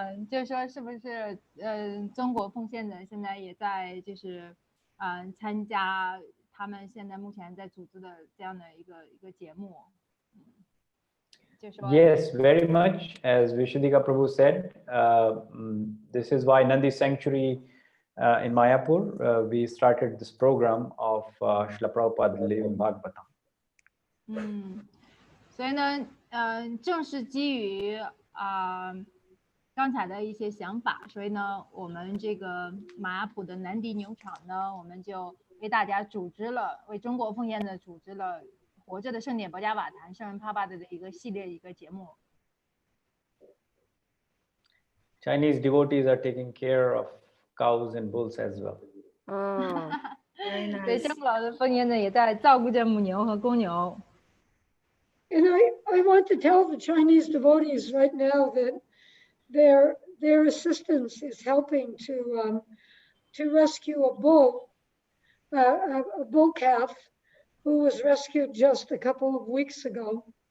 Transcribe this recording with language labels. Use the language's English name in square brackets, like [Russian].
[Chinese] 就是说是不是中国奉献者现在也在就是参加他们现在目前在组织的这样的一个节目。 [English] Yes, very much. As Vishudika Prabhu said, this is why Nandi Sanctuary in Mayapur, we started this program of Srila Prabhupada Living Bhagavatam. [Chinese] 所以呢，正是基于刚才的一些想法，所以呢，我们这个马雅普的南迪牛场呢，我们就为大家组织了，为中国奉献的组织了活着的圣典博伽瓦坛圣人帕巴的一个系列一个节目。 [English] Chinese devotees are taking care of cows and bulls as well. Oh, very [Chinese] 对， [English] nice. [Chinese] 中国的奉献者也在照顾着母牛和公牛。 [English] And I want to tell the Chinese devotees right now that their assistance is helping to rescue a bull calf who was rescued just a couple of weeks ago.